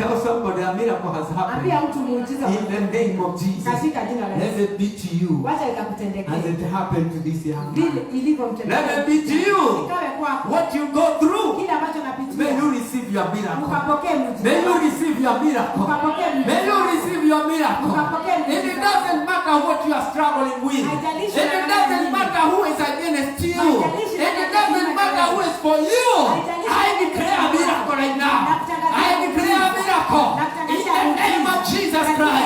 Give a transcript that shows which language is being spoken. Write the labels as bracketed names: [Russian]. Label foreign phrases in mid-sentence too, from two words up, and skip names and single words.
[English] Tell somebody a miracle has happened. [Swahili] Ambia mtu muujiza [English] In the name of Jesus. [Swahili] katika jina la [English] Let [Swahili] Yesu. [English] it be to you [Swahili] Wacha [English] as [Swahili] ikakutendekea. [English] it happened to this young [Swahili] Vile [English] man. [Swahili] ilivyomtendekea. [English] Let it be to you. [Swahili] Ikawe kwako. [English] What you go through, [Swahili] Kile ambacho [English] may [Swahili] napitia. [English] you receive your miracle. [Swahili] Ukapokee [English] May [Swahili] muujiza. [English] you receive your miracle. [Swahili] Ukapokee muujiza. [English] May you receive your miracle. If it doesn't matter what you are struggling with, [Swahili] Haijalishi [English] if it doesn't matter who is against you, [Swahili] Haijalishi [English] if it doesn't matter who is for you, I declare a miracle right now. I declare a miracle in the name of Jesus Christ.